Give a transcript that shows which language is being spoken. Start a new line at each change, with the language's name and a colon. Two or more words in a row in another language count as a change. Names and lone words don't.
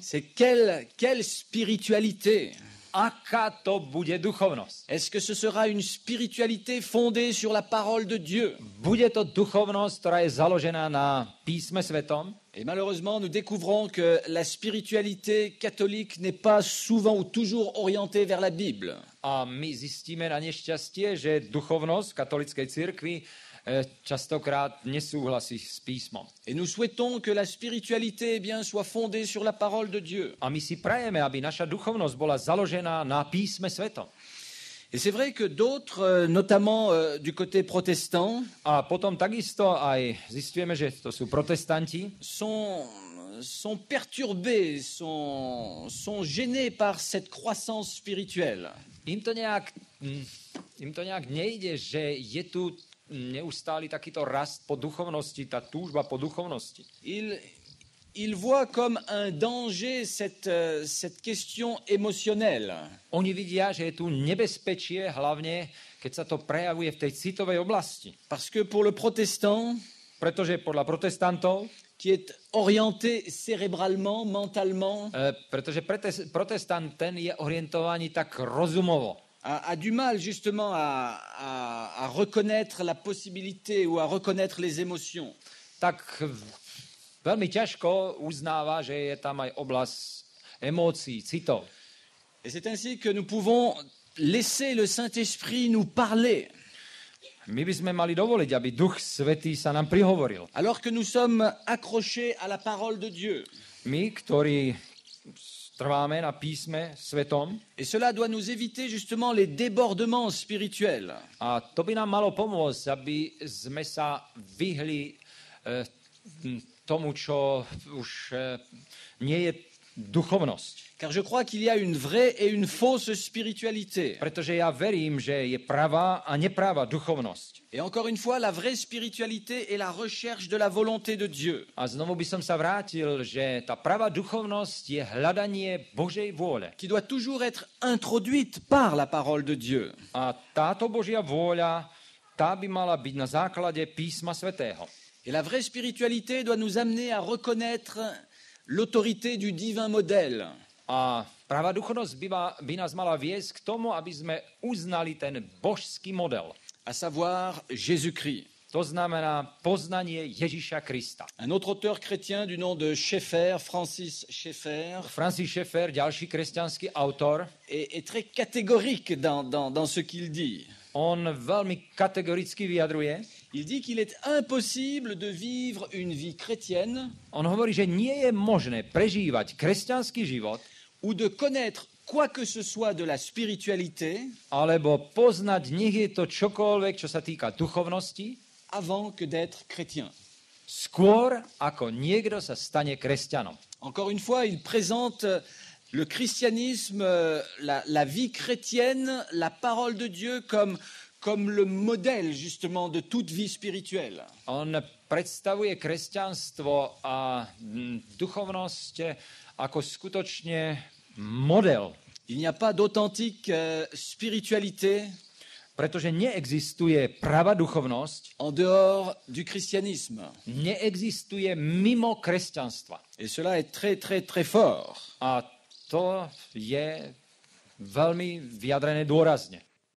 French: c'est quelle spiritualité?
Slovak: aká to bude duchovnosť?
French: Est-ce que ce sera une spiritualité fondée sur la parole de Dieu?
Slovak: Bude to duchovnosť, ktorá je založená na písme svetom?
French: Et malheureusement, nous découvrons que la spiritualité catholique n'est pas souvent ou toujours orientée vers la Bible.
Slovak: A my zistíme na nešťastie, že duchovnosť v katolíckej cirkvi častokrát nesúhlasí s písmom.
French: Et nous souhaitons que la spiritualité soit fondée sur la parole de Dieu.
Slovak: A my si prajeme, aby naša duchovnosť bola založená na písme svetom.
French: Et c'est vrai que d'autres, notamment du côté protestant,
Slovak: A potom takisto aj zistujeme, že to sú protestanti,
French: sont perturbés, sont gênés par cette croissance spirituelle.
Slovak: im to nejak nejde, že je tu neustály takýto rast po duchovnosti, tá túžba po duchovnosti.
French: Ils voient comme un danger cette question émotionnelle.
Slovak: Oni vidia, že je tu nebezpečie, hlavne keď sa to prejavuje v tej citovej oblasti.
French: Parce que pour le protestant,
Slovak: Pretože podľa protestantov,
French: qui est orienté cérébralement, mentalement,
Slovak: pretože protestant ten je orientovaný tak rozumovo.
French: a du mal justement à reconnaître la possibilité ou à reconnaître les émotions.
Slovak: Tak veľmi ťažko uznáva, že je tam aj oblasť emócií, citov.
French: Et c'est ainsi que nous pouvons laisser le Saint-Esprit nous parler.
Slovak: My by sme mali dovoliť, aby Duch Svätý sa nám prihovoril.
French: Alors que nous sommes accrochés à la parole de Dieu.
Slovak: My, ktorí trváme na písme svetom,
French: Et cela doit nous éviter justement les débordements spirituels.
Slovak: a to by nám malo pomôcť, aby sme sa vyhli tomu, čo už nie je duchovnosť.
French: Car je crois qu'il y a une vraie et une fausse spiritualité.
Slovak: Pretože ja verím, že je pravá a nepravá duchovnosť.
French: Et encore une fois, la vraie spiritualité est la recherche de la volonté de Dieu.
Slovak: A znovu by som sa vrátil, že tá pravá duchovnosť je hľadanie Božej vôle.
French: Qui doit toujours être introduite par la parole de Dieu.
Slovak: A táto Božia vôľa, tá by mala byť na základe písma svätého.
French: Et la vraie spiritualité doit nous amener à reconnaître l'autorité du divin modèle.
Slovak: A pravá duchovnosť by nás mala viesť k tomu, aby sme uznali ten božský model.
French: À savoir Jésus-Christ.
Slovak: To znamená poznanie Ježiša Krista.
French: Un autre auteur chrétien du nom de Schaeffer, Francis Schaeffer,
Slovak: Francis Schaeffer, ďalší kresťanský autor,
French: est très catégorique dans ce qu'il dit.
Slovak: on veľmi kategoricky vyjadruje.
French: Il dit qu'il est impossible de vivre une vie chrétienne
Slovak: On hovorí, že nie je možné prežívať kresťanský život
French: ou de connaître quoi que ce soit de la spiritualité
Slovak: alebo poznať, nech je to čokoľvek, čo sa týka duchovnosti,
French: avant que d'être chrétien.
Slovak: skôr ako niekto sa stane kresťanom.
French: Encore une fois, il présente le christianisme, la vie chrétienne, la parole de Dieu comme le modèle justement de toute vie spirituelle.
Slovak: On predstavuje kresťanstvo a duchovnosť ako skutočne model
French: Il n'y a pas d'authentique spiritualité
Slovak: Pretože neexistuje pravá duchovnosť,
French: en dehors du christianisme.
Slovak: neexistuje mimo kresťanstva.
French: Et cela est très, très, très fort.
Slovak: A to je veľmi vyjadrené dôrazne.